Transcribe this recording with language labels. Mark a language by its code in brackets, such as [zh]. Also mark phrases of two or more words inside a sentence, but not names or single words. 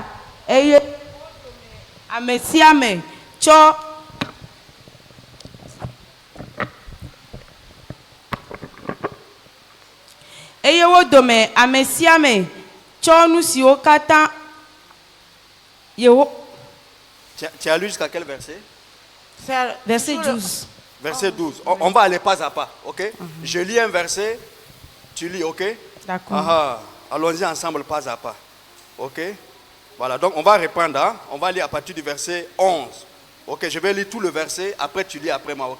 [ee] Eye ame sia ame tsɔ eye wo dome ame sia ame tsɔ nu siwo katã Yeho [fr] Tu as lu jusqu'à quel verset? verset 12. Verset 12. On va aller pas à pas, ok? Je lis un verset, tu lis, ok? D'accord. Allons-y ensemble pas à pas, ok? Voilà, donc on va reprendre, hein? On va lire à partir du verset 11. Ok, je vais lire tout le verset, après tu lis après moi, ok?